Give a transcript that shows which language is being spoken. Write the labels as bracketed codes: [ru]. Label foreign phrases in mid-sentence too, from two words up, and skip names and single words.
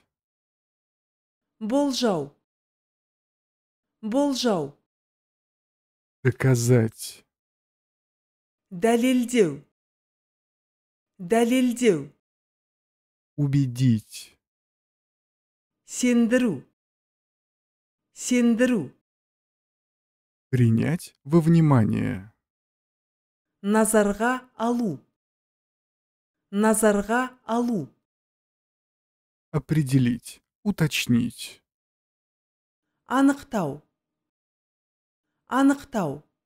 [kk] болжау, болжау, [ru] доказать, [kk] дәлелдеу, дәлелдеу, [ru] убедить, [kk] сендіру, сендіру, [ru] принять во внимание, [kk] назарға алу, назарға алу, [ru] определить, уточнить. [kk] анықтау, анықтау,